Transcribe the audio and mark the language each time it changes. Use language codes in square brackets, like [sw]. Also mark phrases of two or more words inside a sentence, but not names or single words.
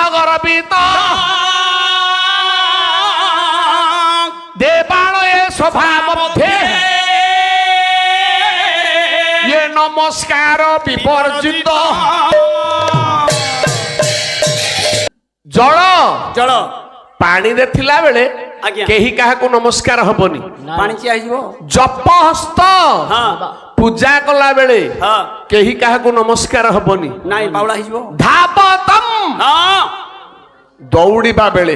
[sa] গর্বিত দেবালয়ে সভা মধ্যে ইয়ে নমস্কার বিবর্জিত জল জল [or] ପାଣିରେ ଥିଲା ବେଳେ ଆଜ୍ଞା କେହି କାହାକୁ ନମସ୍କାର ହବନି। ପାଣି ଚିଆ ହେଇଯିବ [sa] ଜପ ହସ୍ତ [or] ହଁ ପୂଜା କଲା ବେଳେ ହଁ କେହି କାହାକୁ ନମସ୍କାର ହବନି। ନାଇଁ ବାଉଳା ହେଇଯିବ [sa] ଧାବତମ୍ [or] ହଁ ଦୌଡ଼ିବା ବେଳେ